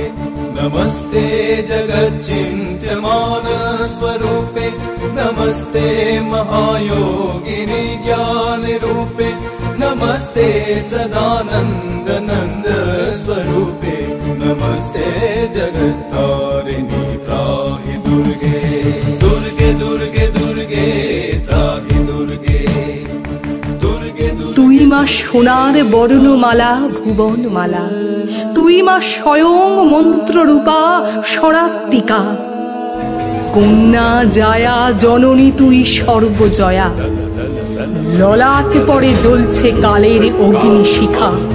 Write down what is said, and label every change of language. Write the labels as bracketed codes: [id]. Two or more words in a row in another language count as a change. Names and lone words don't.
[sa] नमस्ते जगच्चिन्त्यमान स्वरूपे, नमस्ते महायोगिनी ज्ञान रूपे, नमस्ते सदानंद नंद स्वरूपे, नमस्ते जगत्तारिणी त्राहि दुर्गे, दुर्गे दुर्गे दुर्गे त्राहि दुर्गे, दुर्गे [bn] তুই মা সোনার বর্ণমালা ভুবনমালা, তুই মা স্বয়ং মন্ত্ররূপা স্বরাত্মিকা, কন্যা জায়া জননী তুই সর্বজয়া, ললাট পরে জ্বলছে কালের অগ্নিশিখা।